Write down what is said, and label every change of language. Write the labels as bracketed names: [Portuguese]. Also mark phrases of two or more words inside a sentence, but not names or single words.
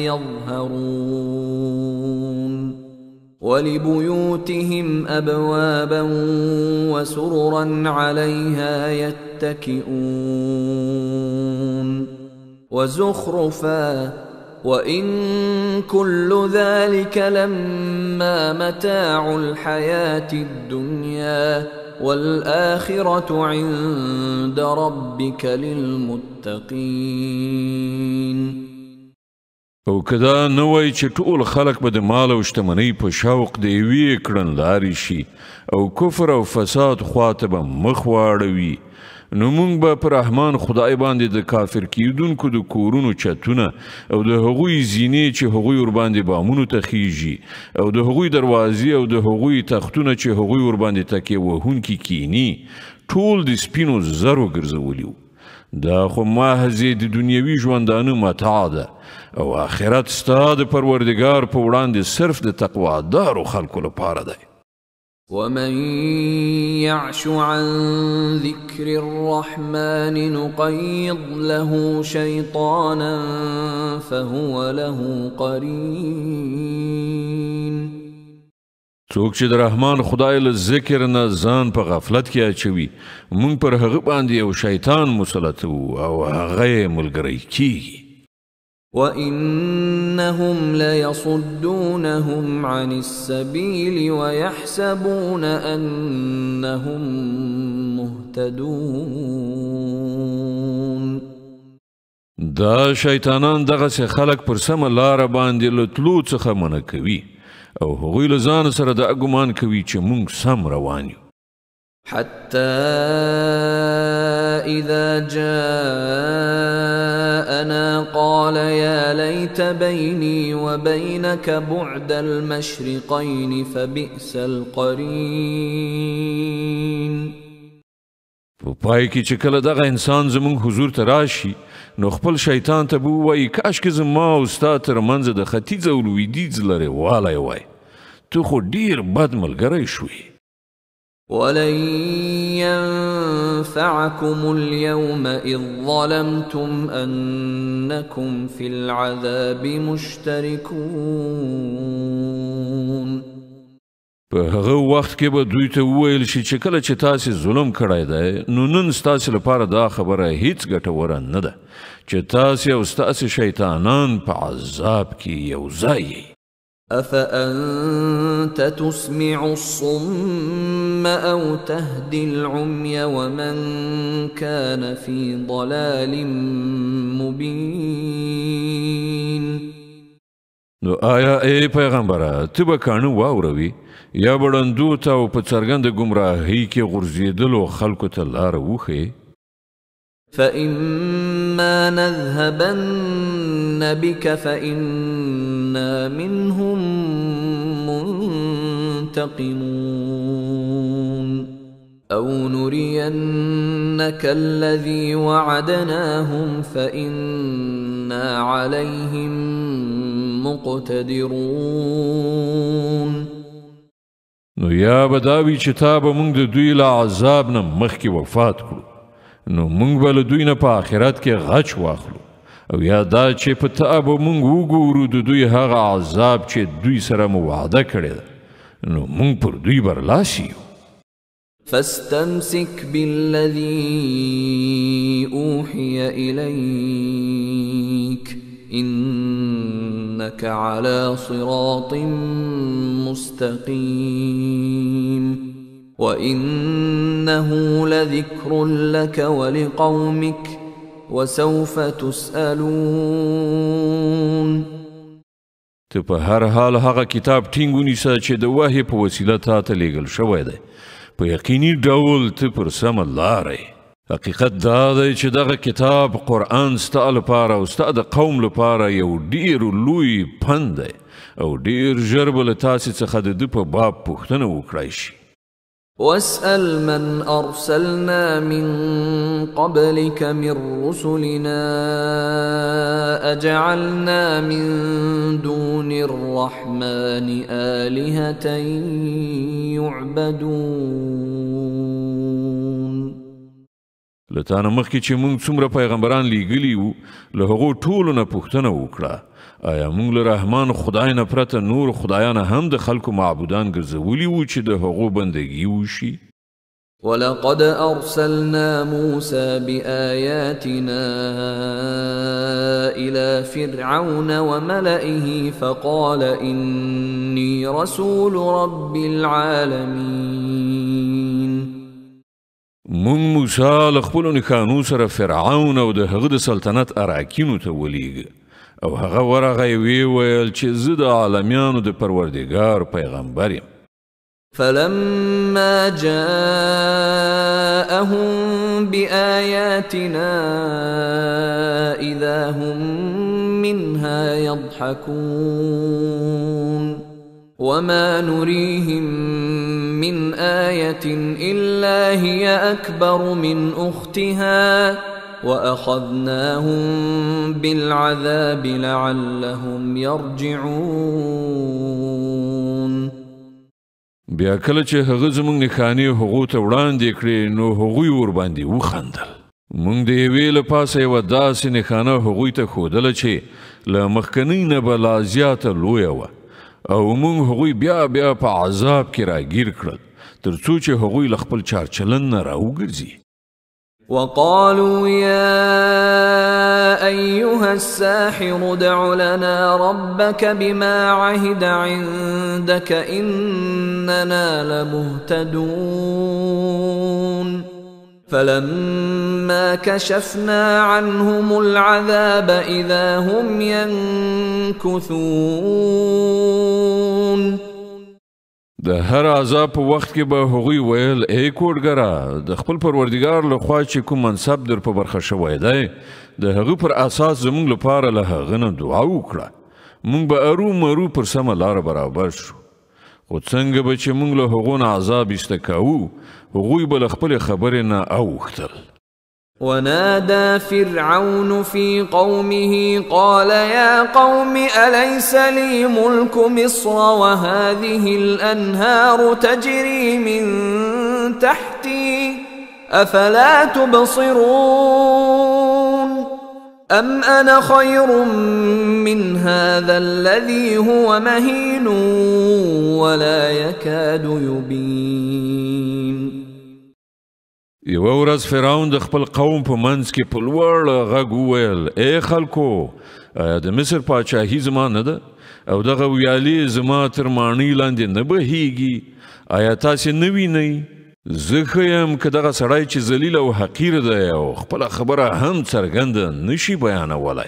[Arabic] يظهرون ولبيوتهم أبوابا وسررا عليها يتكئون وزخرفا وإن كل ذلك لما متاع الحياة الدنيا والآخرة عند ربك للمتقين. [Pashto] او کدا نوای چې ټول خلق به د مال او شتمنۍ په شوق د یوې کړنلارې شي او کفر او فساد خواته به مخ واړوي نو مونږ به په رحمان خدای باندې د کافر کیدونکو د کورونو چتونه او د هغوی زینې چې هغوی ورباندې بامونو ته خیږي او د هغوی دروازې او د هغوی تختونه چې هغوی ورباندې تکیه وهونکي کینی ټول د سپینو زرو ګرځولي وو. دا خو محض د دنیوي ژوندانه متاع ده او آخرت ستا د پروردګار په وړاندې صرف د تقوادارو خلکو لپاره دی. [Arabic] ومن يعش عن ذكر الرحمن نقيض له شيطانا فهو له قرين. [Pashto] څوک چې د رحمان خدای له ذکر نه ځان په غفلت کې اچوي مونږ پر هغه باندې یو شیطان مسلط وو او هغه یې ملګری کیږي. [Arabic] وَإِنَّهُمْ لَيَصُدُّونَهُمْ عَنِ السَّبِيلِ وَيَحْسَبُونَ أَنَّهُمْ مُهْتَدُونَ. [Pashto] دا شیطانان دغسې خلک پر سمه لاره باندې له تلو څخه منع کوي او هغوی له ځان سره دا ګمان کوي چې مونږ سم روان یو. [Arabic] حتى إذا جاءنا قال يا ليت بيني وبينك بعد المشرقين فبئس القرين. [Pashto] په پای کې چې کله دغه انسان زمونږ حضور ته راشي نو خپل شیطان ته به ووایي کاشکې زما او ستا ترمنځ د ختیځ او لویدیځ لرې والی وای ته خو ډېر بد ملګری شوې. [Arabic] ولن ينفعكم اليوم إذ ظلمتم أنكم في العذاب مشتركون. [Pashto] په هغه وخت کې به دوی ته وویل شي چې کله چې تاسې ظلم کړی دی نو نن ستاسې لپاره دا خبره هیڅ ګټوره نه ده چې تاسې او ستاسې شیطانان په عذاب کې یو ځای یئ. [Arabic] أفأنت تسمع الصم أو تهدي العمي ومن كان في ضلال مبين. [Pashto] نو آیا ای پیغمبره ته به کاڼه واوروي یا به ړندو ته او په څرګنده ګمراهۍ کې غورځېدلو خلکو ته لاره وښیې؟ [Arabic] فإما نذهبن بك فإنا منهم منتقمون أو نرينك الذي وعدناهم فإنا عليهم مقتدرون. [Pashto] نو یا به دا وي چې تا به موږ د دوی له عذاب نه مخکې وفات کړو نو مونږ به له دوی نه په آخرت کې غچ واخلو او یا دا چې په تا به مونږ وګورو د دوی هغه عذاب چې دوی سره مو وعده کړې ده نو مونږ پر دوی برلاسی یو. [Arabic] فاستمسك بالذي أوحي إليك إنك على صراط مستقيم وإنه لذكر لك ولقومك وسوف تسألون. [Pashto] ته په هر حال هغه کتاب ټینګ ونیسه چې د وحی په وسیله تا ته لیږل شوی دی، په یقیني ډول ته پر سمه لاره یې. حقیقت دا دی چې دغه کتاب قرآن ستا لپاره او ستا د قوم لپاره یو ډیر لوی پند دی او ډیر ژر به له تاسې څخه د ده په باب پوښتنه وکړای شي. [Arabic] واسأل من أرسلنا من قبلك من رسلنا أجعلنا من دون الرحمن آلهة يعبدون. [Pashto] لتانه مخکې چې موږ څومره پیغمبران لیږلي وو له هغو ټولو نه پوښتنه وکړه، آیا موږ له رحمان خدای نه پرته نور خدایان هم د خلکو معبودان ګرځولي وو چې د هغو بندګي وشي؟ [Arabic] ولقد أرسلنا موسى بآياتنا إلى فرعون وملئه فقال إني رسول رب العالمين. [Pashto] مونږ موسی له خپلو نښانو سره فرعون او د هغه د سلطنت اراکینو ته ولیږه او هغه ورغی ویې ویل چې زه د عالمیانو د پروردګار پیغمبر یم. [Arabic] فلما جاءهم بآياتنا إذا هم منها يضحكون وما نريهم من آية إلا هي أكبر من أختها وأخذناهم بالعذاب لعلهم يرجعون. [Pashto] بیا کله چې هغه زموږ نښانې هغو ته وړاندې کړې نو هغوی ورباندې وخندل. موږ د یوې له پاسه یوه داسې نښانه هغوی ته ښودله چې له مخکنۍ نه به لا زیاته لویه وه او موږ هغوی بیا بیا په عذاب کې راګیر کړل تر څو چې هغوی له خپل چارچلن نه راوګرځي. [Arabic] وقالوا يا أيها الساحر ادع لنا ربك بما عهد عندك إننا لمهتدون. فلما كشفنا عنهم العذاب إذا هم ينكثون. [Pashto] د هر عذاب په وخت کې به هغوی ویل ای کوډګره د خپل پروردګار لخوا چې کوم منصب در په برخه شوی دی د هغه پر اساس زموږ لپاره له هغه نه دعا وکړه، موږ به ارومرو پر سمه لاره برابر شو. خو څنګه به چې موږ له هغو نه عذاب ایسته کوو هغوی به له خپلې خبرې نه اوښتل. [Arabic] ونادى فرعون في قومه قال يا قوم أليس لي ملك مصر وهذه الأنهار تجري من تحتي أفلا تبصرون أم أنا خير من هذا الذي هو مهين ولا يكاد يبين. [Pashto] یوه ورځ فرعون د خپل قوم په منځ کې په لوړ غږ وویل ای خلکو آیا د مصر پاچاهي زما نه ده او دغه ویالې زما تر ماڼۍ لاندې نه بهیږي؟ آیا تاسې نه وینئ زه ښه یم که دغه سړی چې ذلیل او حقیر دی او خپله خبره هم څرګنده نشي بیانولی.